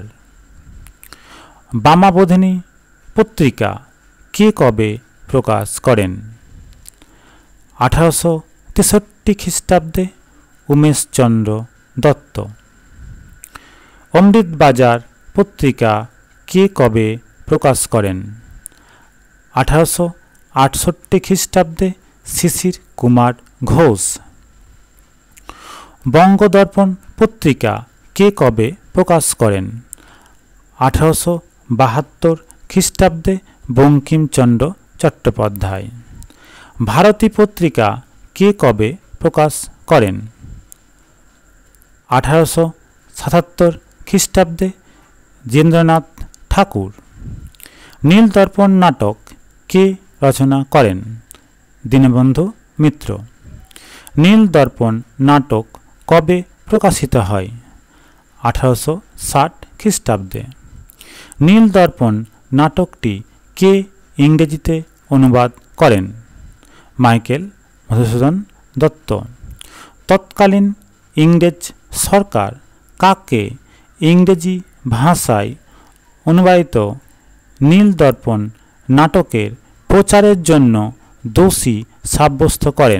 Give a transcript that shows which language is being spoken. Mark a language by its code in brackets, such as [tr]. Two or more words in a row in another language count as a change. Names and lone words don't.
[bn] বামাবোধিনী পত্রিকা কে কবে প্রকাশ করেন? 1863 খ্রিস্টাব্দে উমেশ চন্দ্র দত্ত। অমৃত বাজার পত্রিকা কে কবে প্রকাশ করেন? 1868 খ্রিস্টাব্দে শিশির কুমার ঘোষ। বঙ্গদর্পণ পত্রিকা কে কবে প্রকাশ করেন? 1872 খ্রিস্টাব্দে বঙ্কিমচন্দ্র চট্টোপাধ্যায়। ভারতী পত্রিকা কে কবে প্রকাশ করেন? 1877 খ্রিস্টাব্দে জেন্দ্রনাথ ঠাকুর। নীলদর্পণ নাটক কে রচনা করেন? दीनबंधु मित्र। নীলদর্পণ নাটক কবে প্রকাশিত হয়? 1860 খ্রিস্টাব্দে। নীলদর্পণ নাটকটি কে ইংরেজিতে অনুবাদ করেন? মাইকেল মধুসূদন দত্ত। তৎকালীন ইংরেজ সরকার কাকে ইংরেজি ভাষায় অনুবাদিত নীলদর্পণ নাটকের প্রচারের জন্য দোষী সাব্যস্ত করেন?